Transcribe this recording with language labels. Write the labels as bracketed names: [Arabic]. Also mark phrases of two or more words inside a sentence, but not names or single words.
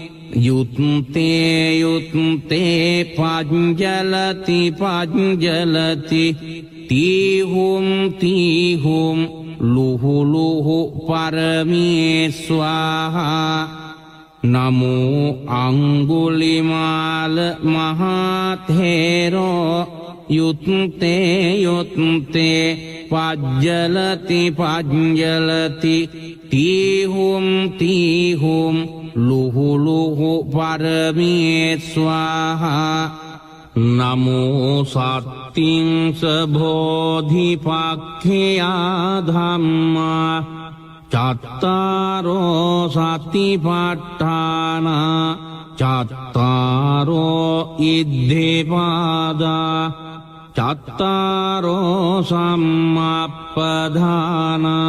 [Pali] යුත්තේ පජ්ජලති පජ්ජලති තීහොං ලුහු පරමේස්වාහා නමෝ අංගුලිමාල මහතේරෝ යුත්තේ පජ්ජලති පජ්ජලති තීහොං ලුහු පරමේස්වාහා නමෝ සත්තිං බෝධිපක්ඛයා ධම්මා චත්තාරෝ සතිපට්ඨාන චත්තාරෝ ඉද්ධිපාදා චත්තාරෝ සම්මප්පදාන